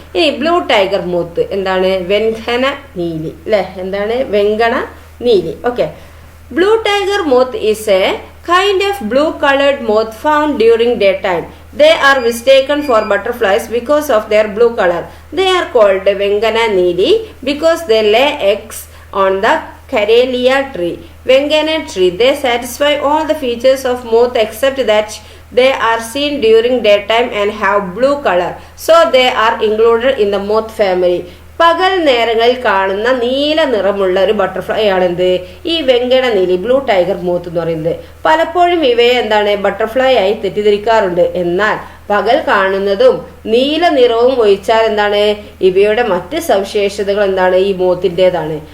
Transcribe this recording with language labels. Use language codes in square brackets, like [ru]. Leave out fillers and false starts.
[ml] ഇനി blue tiger moth എന്താണ്, വെങ്കണ നീലി അല്ലെ. എന്താണ്, വെങ്കണ Neeli. Okay. [en] Blue tiger moth is a kind of blue colored moth found during daytime. They are mistaken for butterflies because of their blue color. They are called Vengana Neeli because they lay eggs on the Carelia tree. Vengana tree. They satisfy all the features of moth except that they are seen during daytime and have blue color. So they are included in the moth family. [ml] പകൽ നേരങ്ങളിൽ കാണുന്ന നീല നിറമുള്ള ഒരു butterfly ആണെന്ത്, ഈ വെങ്കണ Neeli, blue tiger moth എന്ന് പറയുന്നത്. പലപ്പോഴും ഇവയെ എന്താണ്, ബട്ടർഫ്ലൈ ആയി തെറ്റിദ്ധരിക്കാറുണ്ട്. എന്നാൽ പകൽ കാണുന്നതും നീല നിറവും ഒഴിച്ചാൽ എന്താണ്, ഇവയുടെ മറ്റ് സവിശേഷതകൾ എന്താണ്, ഈ മോത്തിൻ്റെതാണ്.